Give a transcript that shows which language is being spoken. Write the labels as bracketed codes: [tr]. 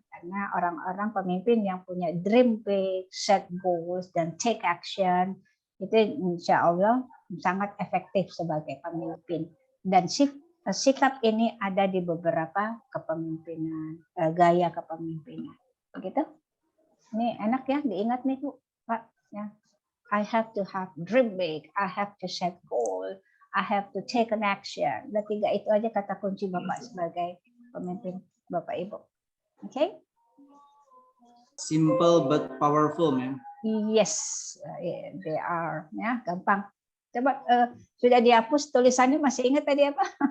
[id] Karena orang-orang pemimpin yang punya [en] dream big, set goals [id] dan [en] take action [id] itu insya Allah sangat efektif sebagai pemimpin. Dan sikap ini ada di beberapa kepemimpinan, gaya kepemimpinan. Begitu? Ini enak ya diingat nih Bu, Pak ya. [en] I have to have dream big, I have to set goal, I have to take an action. [id] Dan 3 itu aja kata kunci Bapak sebagai pemimpin Bapak Ibu. Oke? [en] Simple but powerful, ma'am. Yes, they are. [id] Ya, gampang. Coba sudah dihapus tulisannya, masih ingat tadi apa?